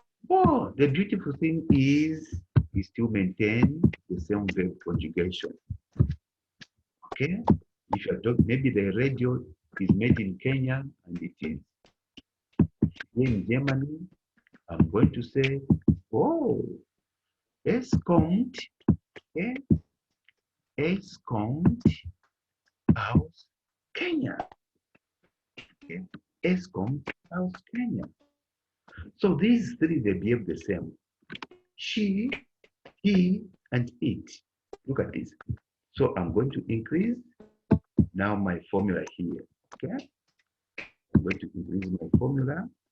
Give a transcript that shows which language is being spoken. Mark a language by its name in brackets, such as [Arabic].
[English] Oh, the beautiful thing is we still maintain the same verb conjugation. Okay? If you're talking, maybe the radio is made in Kenya and it is here in Germany, I'm going to say, oh, [German] es kommt, [English] okay? [German] Es kommt aus Kenya. Okay? Es kommt aus Kenia. [English] So these three, they behave the same. She, he, and it. Look at this. So I'm going to increase now my formula here. Okay? I'm going to increase my formula.